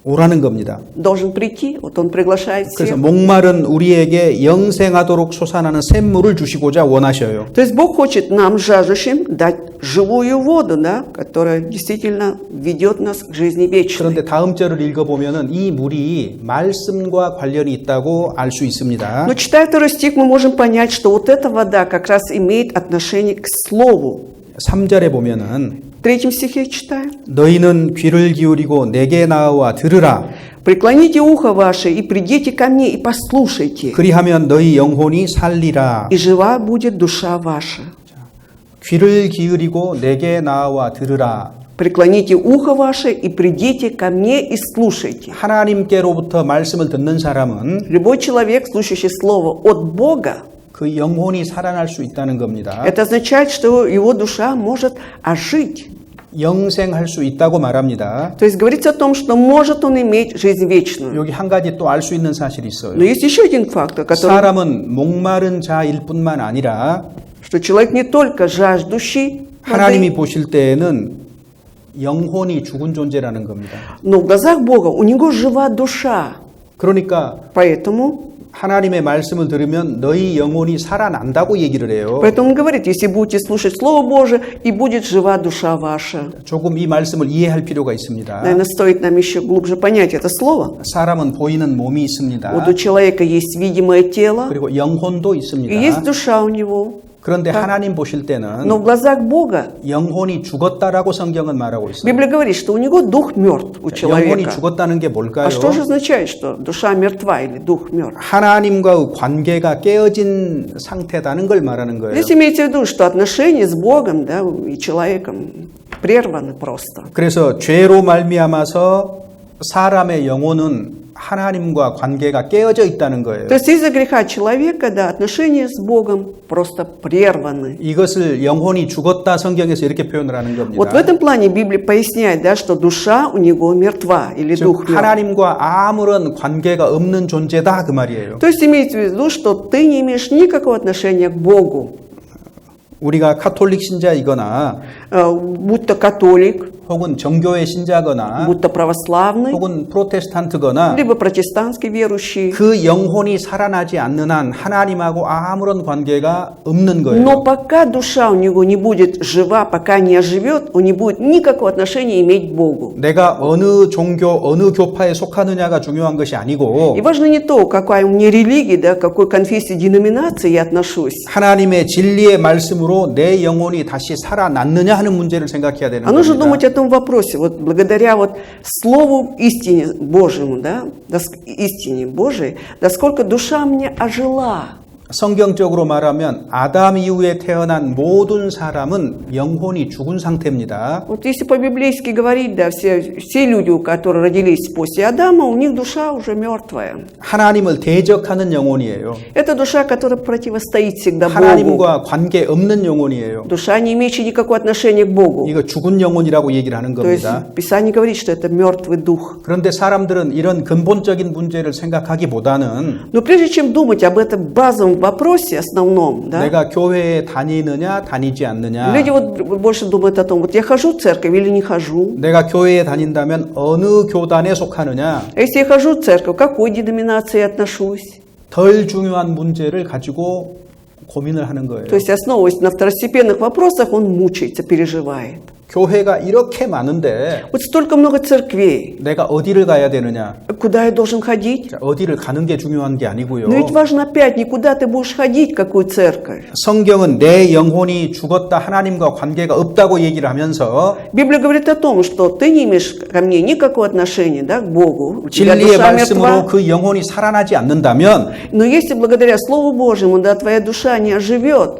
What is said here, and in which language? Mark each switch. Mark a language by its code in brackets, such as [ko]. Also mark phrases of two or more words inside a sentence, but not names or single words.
[ko] 오라는 겁니다. [ru] должен прийти. Вот он приглашает [ko] 그래서 [ru] всех. [ko] 목마른 우리에게 영생하도록 솟아나는 샘물을 주시고자 원하셔요. [ru] То есть Бог хочет нам, жаждущим, дать живую воду, да, которая действительно ведет нас к жизни вечной. [ko] 그런데 다음 절을 읽어보면 이 물이 말씀과 관련이 있다고 알 수 있습니다. [ru] Но читая второй стих, мы можем понять, что вот эта вода как раз имеет отношение к Слову. [ko] 3절에 보면은 [ru] В третьем стихе читаем. [ko] 너희는 귀를 기울이고 내게 나와 들으라. [ru] «Преклоните ухо ваше и придите ко мне и послушайте, [ko] 그리하면 너희 영혼이 살리라. [ru] и жива будет душа ваша». [ko] 귀를 기울이고 내게 나와 들으라. [ru] «Преклоните ухо ваше и придите ко мне и слушайте». [ko] 하나님께로부터 말씀을 듣는 사람은 [ru] Любой человек, слушающий Слово от Бога, [ko] 그 영혼이 살아날 수 있다는 겁니다. [ru] это означает, что его душа может ожить. [ko] 영생할 수 있다고 말합니다. [ru] То есть говорится о том, что может он иметь жизнь вечную. [ko] 여기 한 가지 또 알 수 있는 사실이 있어요. [ru] Но есть еще один фактор, который, [ko] 사람은 목마른 자일 뿐만 아니라 [ru] что человек не только жаждущий воды, [ko] 하나님이 보실 때에는 영혼이 죽은 존재라는 겁니다. [ru] но в глазах Бога у него жива душа. [ko] 그러니까 [ru] Поэтому [ko] 하나님의 말씀을 들으면 너희 영혼이 살아난다고 얘기를 해요. [ru] Поэтому он говорит, если будете слушать Слово Божие, и будет жива душа ваша. [ko] 조금 이 말씀을 이해할 필요가 있습니다. [ru] Наверное, стоит нам еще глубже понять это слово. [ko] 사람은 보이는 몸이 있습니다. [ru] Вот у человека есть видимое тело, [ko] 그리고 영혼도 [ru] и [ko] 있습니다. [ru] есть душа у него. [ko] 그런데 하나님 보실 때는 [ru] Но в глазах Бога [ko] 영혼이 죽었다라고 성경은 말하고 있어요. [ru] Библия говорит, что у него дух мертв, у [ko] 영혼이 [ru] человека. [ko] 죽었다는 게 뭘까요? [ru] А что же означает, что душа мертва или дух мертв? [ko] 하나님과의 관계가 깨어진 상태다는 걸 말하는 거예요. [ru] Здесь имеется в виду, что отношения с Богом, да, и человеком прерваны просто. [ko] 그래서 죄로 말미암아서 사람의 영혼은 하나님과 관계가 깨어져 있다는 거예요. [ru] То есть из-за греха человека, да, отношения с Богом просто прерваны. [ko] 이것을 영혼이 죽었다 성경에서 이렇게 표현을 하는 겁니다. [ru] Вот в этом плане Библия поясняет, да, что душа у него мертва или [ko] 즉 [ru] дух мертв. [ko] 하나님과 아무런 관계가 없는 존재다 그 말이에요. [ru] То есть имеется в виду, что ты не имеешь никакого отношения к Богу. [ko] 우리가 카톨릭 신자이거나 [ru] Будь то католик, [ko] 혹은 정교회 신자거나 [ru] будь то православный, [ko] 혹은 프로테스탄트거나 [ru] либо протестантский верующий. [ko] 그 영혼이 살아나지 않는 한 하나님하고 아무런 관계가 없는 거예요. [ru] Но пока душа у него не будет жива, пока не оживет, он не будет никакого отношения иметь к Богу. [ko] 내가 어느 종교, 어느 교파에 속하느냐가 중요한 것이 아니고 [ru] И важно не то, какая у меня религия, да, к какой конфессии, деноминации я отношусь. [ko] 하나님의 진리의 말씀으로 내 영혼이 다시 살아났느냐 하는 문제를 생각해야 되는 [ru] А нужно думать [ko] 겁니다. [ru] о том вопросе, вот благодаря вот Слову истине Божьему, да, истине Божией, насколько душа мне ожила. [ko] 성경적으로 말하면 아담 이후에 태어난 모든 사람은 영혼이 죽은 상태입니다. [ru] Вот если по-библейски говорить, да, все люди, которые родились после Адама, у них душа уже мертвая. [ko] 하나님을 대적하는 영혼이에요. [ru] Это душа, которая противостоит всегда Богу. [ko] 하나님과 관계 없는 영혼이에요. [ru] Душа, не имеющая никакого отношения к Богу. [ko] 이거 죽은 영혼이라고 얘기를 하는 [ru] То есть [ko] 겁니다. [ru] Писание говорит, что это мертвый дух. [ko] 그런데 사람들은 이런 근본적인 문제를 생각하기보다는 [ru] Но прежде чем думать об этом базовом вопросе основном, да, [ko] 내가 교회에 다니느냐 다니지 않느냐, [ru] люди вот больше думают о том, вот я хожу в церковь или не хожу. [ko] 내가 교회에 다닌다면 어느 교단에 속하느냐, [ru] А если я хожу в церковь, к какой деноминации я отношусь? [ko] 덜 중요한 문제를 가지고 고민을 하는 거예요. [ru] То есть, основываясь на второстепенных вопросах, он мучается, переживает. [ko] 교회가 이렇게 많은데 [ru] Вот столько много церквей. [ko] 내가 어디를 가야 되느냐, [ru] Куда я должен ходить? [ko] 자, 어디를 가는 게 중요한 게 아니고요. [ru] Но ведь важно опять, не куда ты будешь ходить, какую церковь. [ko] 성경은 내 영혼이 죽었다, 하나님과 관계가 없다고 얘기를 하면서 [ru] Библия говорит о том, что ты не имеешь ко мне никакого отношения, да, к Богу. У тебя [ko] 진리의 [ru] душа [ko] 말씀으로 [ru] мертва. [ko] 그 영혼이 살아나지 않는다면 [ru] Но если благодаря Слову Божьему, да, твоя душа не оживет,